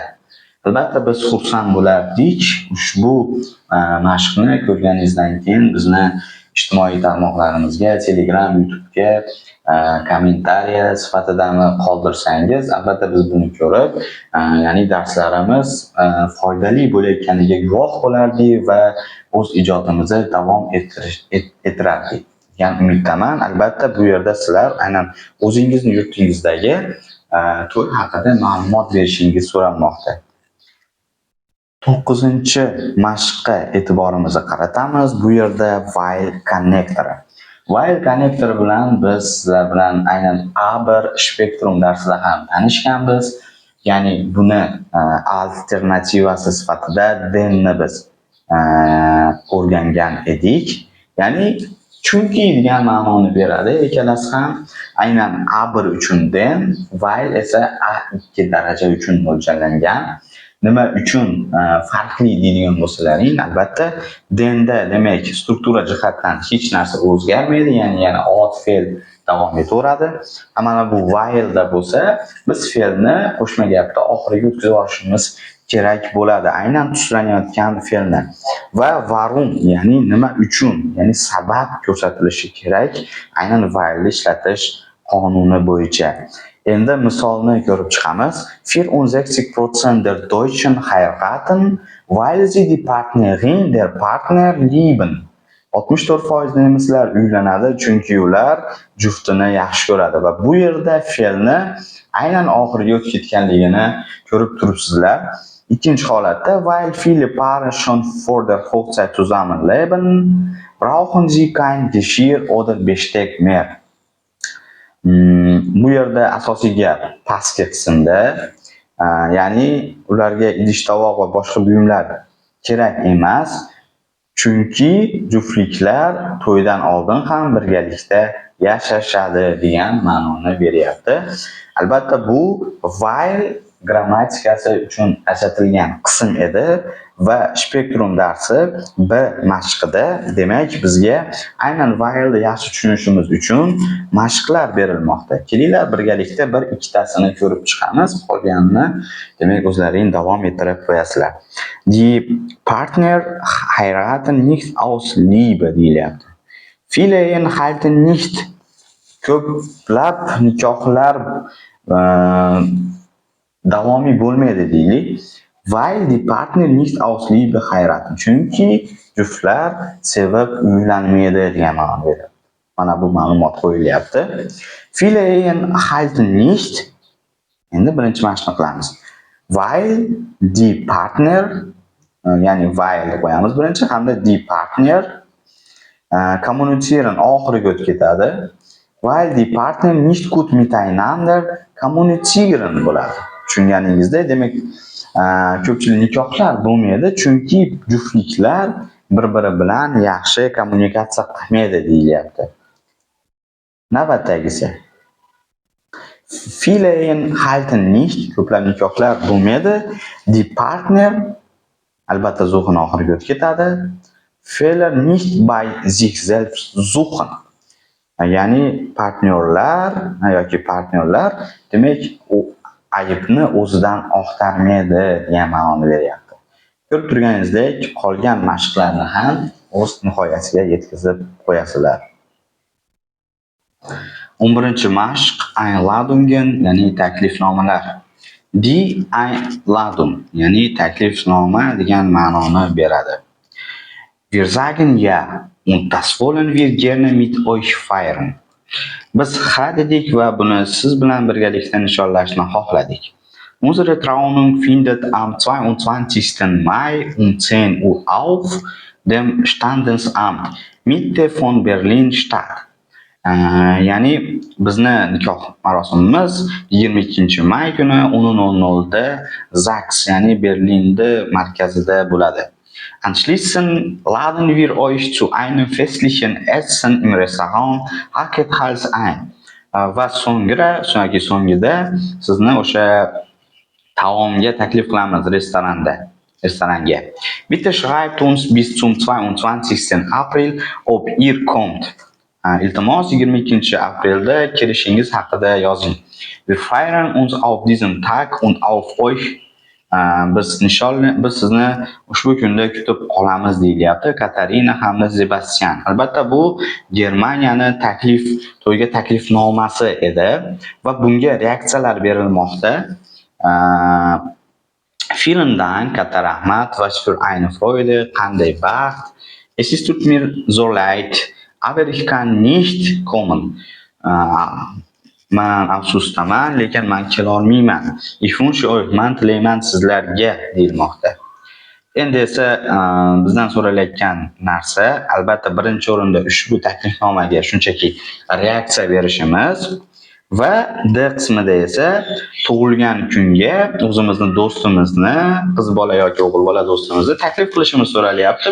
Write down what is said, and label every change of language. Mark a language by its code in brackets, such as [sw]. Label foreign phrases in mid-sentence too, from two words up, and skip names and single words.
[uz] Albatta biz xursand bo'lardik. Ushbu mashqni ko'rganingizdan keyin bizni ijtimoiy tarmoqlarimizga, Telegram, YouTube'ga kommentariya sifatidami qoldirsangiz, albatta biz buni ko'rib, ya'ni darslarimiz foydali bo'layotganiga guvoh bo'lardik va o'z ijodimizni davom ettirardik degan umiddaman. Albatta bu yerda sizlar aynan o'zingizni yurtingizdagi to'y haqida ma'lumot berishingiz so'ranmoqda. 9-mashqqa e'tiborimizni qaratamiz. Bu yerda while connector. While connector bilan biz sizlar bilan aynan A1 spektrum darsida ham tanishganmiz. Ya'ni buni alternativasi sifatida thenni biz o'rgangan edik. Ya'ni chunki degan ma'noni beradi. Ikkalasi ham aynan A1 uchun then, while esa A2 daraja uchun mo'ljallangan. Nima uchun farqli deydigan bo'lsalaring, albatta thenda demak struktura jihatdan hech narsa o'zgarmaydi, ya'ni yana ot fe'l davom etaveradi. Mana bu while'da bo'lsa, biz fe'lni qo'shma gapda oxiriga o'tkazib olishimiz kerak bo'ladi, aynan tuslanayotgan fe'lni. Va warum, ya'ni nima uchun, ya'ni sabab ko'rsatilishi kerak, aynan while'ni ishlatish qonuni bo'yicha. Endi misolni ko'rib chiqamiz. [de] 64% der Deutschen heiraten, weil sie die Partnerin der Partner lieben. [uz] 64% nemislar uylanadi chunki ular juftini yaxshi ko'radi va bu yerda fe'lni aynan oxiriga o'tib ketganligini ko'rib turibsizlar. Ikkinchi holatda [de] weil viele Paare schon vor der Hochzeit zusammen leben, brauchen sie kein Geschirr oder Besteck mehr. [uz] Bu yerda asosiy gap pastki qismda, ya'ni ularga idish-tovoq va boshqa buyumlar kerak emas, chunki juftliklar to'ydan oldin ham birgalikda yashashadi degan ma'noni beryapti. Albatta bu while grammatikasi uchun ajratilgan qism edi va spektrum darsi B mashqida demak bizga aynan while'ni yaxshi tushunishimiz uchun mashqlar berilmoqda. Kelinglar birgalikda bir ikkitasini ko'rib chiqamiz. Qolganini demak o'zlaring davom ettirib qo'yasizlar. [de] Die Partner heiraten nicht aus Liebe deyilyapti. Viele Ehen halten nicht. [uz] Ko'plab nikohlar davomiy bo'lmaydi deylik. [de] Weil die Partner nicht aus Liebe heiraten. [uz] Chunki juftlar sevib uylanmaydi degan ma'no beradi. Mana bu ma'lumot qo'yilyapti. [de] Viele Ehen halten nicht. [uz] Endi birinchi mashqni qilamiz. [de] Weil die Partner, [uz] ya'ni while qo'yamiz birinchi, hamda [de] die Partner kommunizieren [uz] oxiriga o'tib ketadi. [de] Weil die Partner nicht gut miteinander kommunizieren bo'ladi. [uz] Tushunganingizda, demak ko'pchilik nikohlar bo'lmaydi chunki juftliklar bir-biri bilan yaxshi kommunikatsiya qilmaydi deyilyapti. [de] Navbatdagisi Viele Ehen halten nicht, [uz] ko'plab nikohlar bo'lmaydi. [de] Die Partner [uz] albatta zuhni oxiriga o'tib ketadi. [de] Fehler nicht bei sich selbst suchen. [uz] Ya'ni partnerlar demak aybni o'zidan oqtarmaydi degan ma'noni beryapti. Ko'rib turganingizdek, qolgan mashqlarni ham o'z nihoyasiga yetkazib qo'yasizlar. 11-mashq Einladungen, ya'ni taklifnomalar. [de] Die Einladung, [uz] ya'ni taklifnoma degan ma'noni beradi. [de] Wir sagen ja und das wollen wir gerne mit euch feiern. [uz] Biz ha dedik va buni siz bilan birgalikda nishonlashni xohladik. [de] Unsere Trauung findet am 22. Mai um 10 Uhr auf dem Standesamt Mitte von Berlin statt. [uz] Ya'ni bizni nikoh marosimimiz 22-may kuni 10:00 da ZAX, ya'ni Berlinda markazida bo'ladi. [de] Anschließend laden wir euch zu einem festlichen Essen im Restaurant Hackett Hals ein. [uz] Va so'ngida sizni o'sha taomga taklif qilamiz restoranga. [de] Bitte schreibt uns bis zum 22. April, ob ihr kommt. [uz] Iltimos 22-aprelda kelishingiz haqida yozing. [de] Wir feiern uns auf diesem Tag und auf euch. [uz] Biz sizni ushbu kunda kutib qolamiz deyilyapti. Katarina hamda Sebastian. Albatta bu Germaniyani to'yga taklifnomasi edi va bunga reaksiyalar berilmoqda. [de] Vielen Dank, [uz] katta rahmat, [de] was für eine Freude, [uz] qanday baxt. [de] Es tut mir so leid, aber ich kann nicht kommen. [uz] Man afsusdaman, lekin men kela olmayman. [de] Ich wünsche euch, [uz] man tilayman sizlarga deyilmoqda. Endi esa bizdan so'ralayotgan narsa, albatta birinchi o'rinda ushbu taklifnomaga shunchaki reaksiya berishimiz va D qismida esa tug'ilgan kunga o'zimizni do'stimizni, qiz bola yoki o'g'il bola do'stimizni taklif qilishimiz so'ralyapti.